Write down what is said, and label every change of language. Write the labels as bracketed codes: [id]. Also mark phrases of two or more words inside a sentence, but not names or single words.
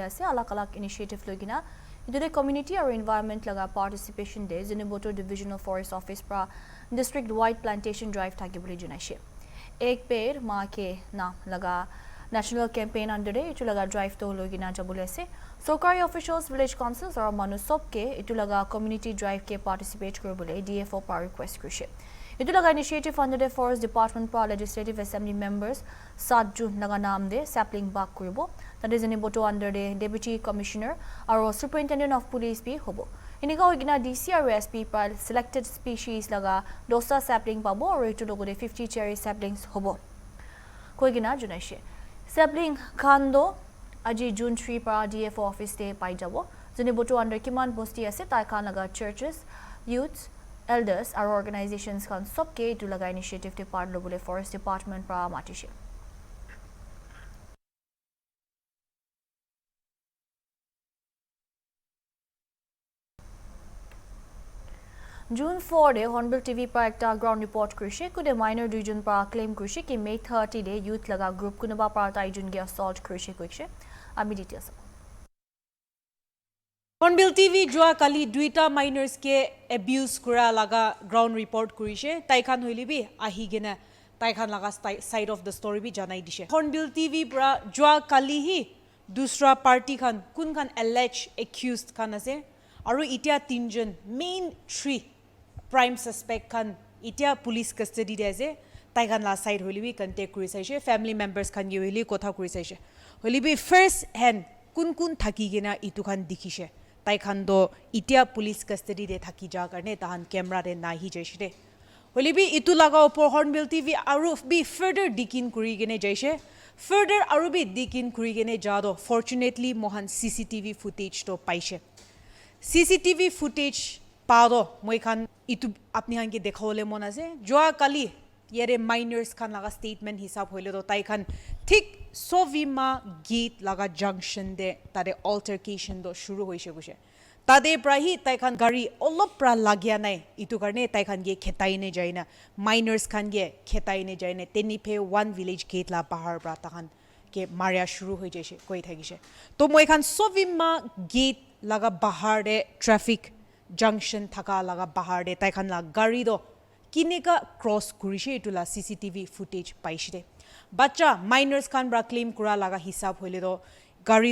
[nag] ase alak initiative logina idure community or environment laga participation day Ziniboto Divisional Forest Office pra [en] district wide plantation drive [nag] thakibole junaise [hi] एक पेड़ माँ के नाम [nag] laga [en] national campaign [nag] under itu laga drive to logina jabole ase Sorkari officials [en] village councils [nag] or manu sob ke itu laga community drive ke participate koribole DFO pa request krishe Itu laga initiative under the Forest Department pa [en] Legislative Assembly members [nag] 7 June laga naam de sapling bag koribo [en] that is [nag] Ziniboto under the Deputy Commissioner aro Superintendent of Police bi hobo inika hoigina DC aro SP pa [en] selected species [nag] laga dosta sapling pabo aro itu logo de 50 [en] cherry saplings [nag] hobo koigina junaise sapling khando aji June 3 pa DFO office de pai jabo Ziniboto under kiman bosti ase tai khan laga [en] churches youths elders our organizations [nag] kan sobke itu laga initiative te part lobule Forest Department pra matishe June 4 de Hornbill TV pa ekta [en] ground report [nag] krishe kude minor region pa claim krishe ki May 30 de youth laga group kunuba pa tai jun ge assault krishe koishe ami details Hornbill TV joa kali duita minors ke abuse kura laga [en] ground report [nag] kurise taikhan hoilibi ahi gena taikhan laga [en] side of the story [nag] bi janai dishe Hornbill TV bra joa kali hi dusra party khan kun khan [en] alleged accused [nag] khan ase aru itia tinjon main 3 [en] prime suspect [nag] khan itia [en] police custody [nag] de ase taikhan la side hoilibi contact kurisaise [en] family members [nag] khan ye hoili kotha kurisaise hoilibi [en] first hand [nag] kun thaki gena itu khan dikhise taikhan do itia [en] police custody [nag] de thaki ja karne tahan camera de nahi jaise holibi itu laga upor Hornbill TV aru bi further dikin kuri gene jaise further aru bi dikin kuri gene jado fortunately mohan [en] CCTV footage [nag] to paise [en] CCTV footage [nag] pado moi khan itu apni han ke dekhole mon ase joa kali yere minors khan laga statement hisab hoile do tai khan thik Sovima gate laga junction de tare altercation do shuru hoise guse tade prahi tai khan gari olop pra lagya nai itu karne tai khan ge khetai ne jaina minors khan ge khetai ne jaina tenipe [en] one village gate [nag] la bahar pra ta khan ke maria shuru hoi jaise koi thagise to moi khan Sovima gate laga bahar de [en] traffic junction [nag] thaka laga bahar de tai khan la gari do kineka cross kurise itu la [en] CCTV footage [nag] paishide bacha minors khan bra claim kura laga hisab hoile do gari